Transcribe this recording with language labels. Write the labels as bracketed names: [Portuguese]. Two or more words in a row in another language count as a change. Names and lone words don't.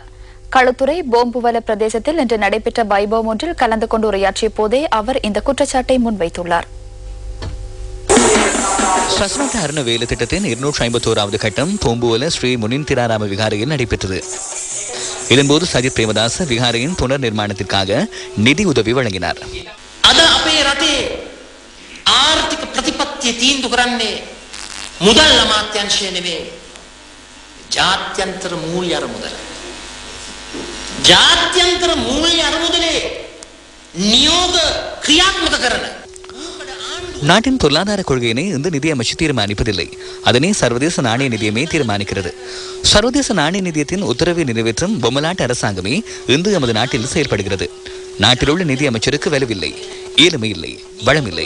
[Tamil] களுத்துறை போம்புவல பிரதேசத்தில் இன்று நடைபெற்ற வைபவம் ஒன்றில் கலந்து கொண்டு உரையாற்றிய போதே அவர் இந்த குற்றச்சாட்டை முன்வைத்துள்ளார். ஸ்ரஸ்வந்த அருண வேலை திட்டத்தின் 251வது கட்டம் போம்புவல ஸ்ரீ முனிந்திராராம விகாரையில் நடைபெற்றது. இதன்போது சஜித் பிரேமதாச விகாரையின் புனர் நிர்மாணத்திற்காக நிதி உதவி வழங்கினார். [Sinhala] ආර්ථික ප්‍රතිපත්තිය තීන්දුව කරන්නේ මුදල් අමාත්‍යාංශය නෙවෙයි. ජාත්‍යන්තර මූල්‍ය අරමුදල. ජාත්‍යන්තර මූල්‍ය අරමුදලේ නියෝග ක්‍රියාත්මක කරන [Tamil] நாட்டின் பொருளாதார கொள்கையினை இந்த நிதியமைச்சு தீர்மானிப்பதில்லை. அதனை சர்வதேச நாணய நிதியமே தீர்மானிக்கிறது. சர்வதேச நாணய நிதியத்தின் உத்தரவை நிறைவேற்றும் பொம்மலாட்டு அரசாங்கமே இன்று நமது நாட்டில் செயல்படுகிறது. நாட்டில் உள்ள நிதி அமைச்சருக்கு வலுவில்லை, ஏழ்மை இல்லை, வளமில்லை.